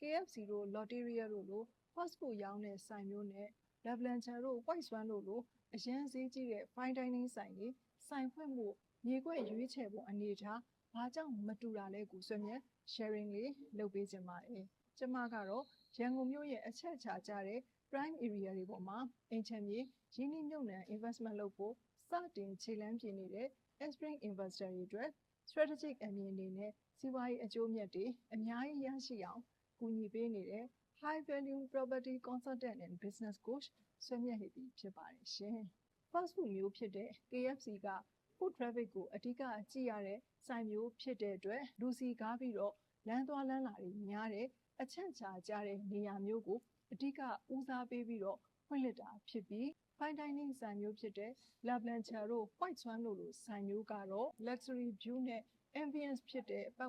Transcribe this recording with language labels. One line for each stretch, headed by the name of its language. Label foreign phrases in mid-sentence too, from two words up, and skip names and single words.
Burmese: KFC တို့ Lotteria တို့လို
English: fast food
Burmese: ရောင်းတဲ့ဆိုင်မျိုးနဲ့ La Blanca တို့ White Swan တို့လိုအရန်ဈေးကြီးတဲ့
English: fine dining
Burmese: ဆိုင်တွေဆိုင်ဖွင့်မှုမြေခွက်ရွေးချယ်ပုံအနေထားဘာကြောင့်မတူတာလဲကိုဆွေးနွေး sharing လေးလုပ်ပေးခြင်းပါတယ်။ကျမကတော့ရန်ကုန်မြို့ရဲ့အချက်အခြာကျတဲ့
English: prime area
Burmese: တွေပေါ်မှာအိမ်ချ မ်းမြေရင်းနှီးမြှုပ်နှံ investment လုပ်ဖို့စတင်ခြေလှမ်းပြင်နေတဲ့
English: aspiring investor
Burmese: တွေအတွက် strategic အမြင်အနေနဲ့စီးပွားရေးအကျိုးမြတ်တွေအများကြီးရရှိအောင်ကူညီပေးနေတဲ့
English: high value property consultant and business coach
Burmese: ဆွေးနွေးနေပြီဖြစ်ပါတယ်ရှင်။
English: fast food
Burmese: မျိုး ဖြစ်တဲ့ KFC က
English: food traffic
Burmese: ကိုအဓိကကြည့်ရတဲ့ဆိုင်မျိုးဖြစ်တဲ့အတွက်လူစီကားပြီးတော့လမ်းသွားလမ်းလာတွေများတဲ့အချက်အခြာကျတဲ့နေရာမျိုးကိုအဓိကဦးစားပေး ပြီးတော့ဖွင့်လှစ်တာဖြစ်ပြီး
English: fine dining
Burmese: ဆိုင်မျိုးဖြစ်တဲ့ La Blanca တို့ White Swan တို့လိုဆိုင်မျိုးကတော့
English: luxury view
Burmese: နဲ့ ambience ဖြစ်တဲ့ပတ်